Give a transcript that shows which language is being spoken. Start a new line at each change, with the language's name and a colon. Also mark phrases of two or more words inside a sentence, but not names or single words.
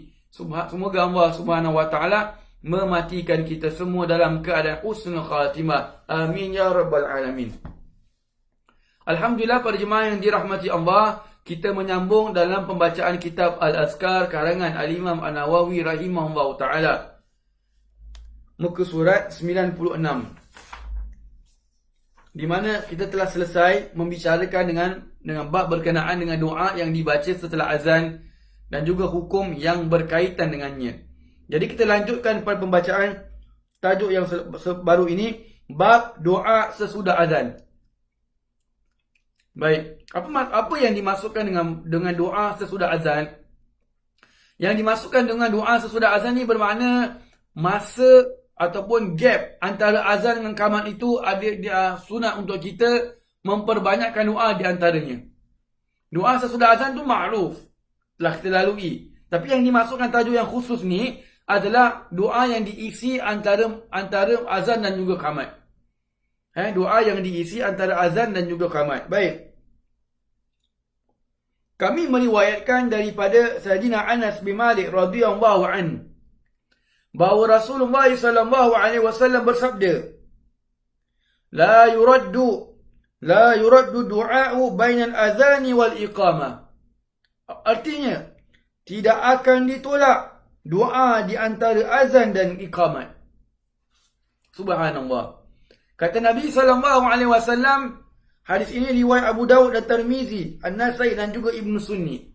Malay: Semoga Allah SWT mematikan kita semua dalam keadaan
Arabic: حسن الخاتمة. آمين يا رب العالمين.
Malay: Alhamdulillah, para jemaah yang dirahmati Allah, kita menyambung dalam pembacaan kitab Al-Azkar karangan Al-Imam An-Nawawi
Arabic: رحمه الله تعالى.
Malay: Muka surat 96. Di mana kita telah selesai membicarakan dengan bab berkenaan dengan doa yang dibaca setelah azan dan juga hukum yang berkaitan dengannya. Jadi kita lanjutkan pada pembacaan tajuk yang baru ini, bab doa sesudah azan. Baik, apa yang dimasukkan dengan doa sesudah azan? Yang dimasukkan dengan doa sesudah azan ni bermakna masa ataupun gap antara azan dengan qamat itu ada sunat untuk kita memperbanyakkan doa di antaranya. Doa sesudah azan tu makruf, telah kita lalui. Tapi yang dimasukkan tajuk yang khusus ni adalah doa yang diisi antara azan dan juga qamat. Doa yang diisi antara azan dan juga qamat. Baik. Kami meriwayatkan daripada Sayyidina Anas bin Malik
Arabic: رضي الله عن
Malay: bahawa Rasulullah
Arabic: صلى الله عليه وسلم
Malay: bersabda,
Arabic: لا يرد الدعاء بين الأذان والإقامة.
Malay: Artinya, tidak akan ditolak doa di antara azan dan iqamat. Subhanallah. Kata Nabi
Arabic: صلى الله عليه وسلم,
Malay: hadis ini riwayat Abu Daud dan Tirmizi, An-Nasai dan juga Ibn Sunni.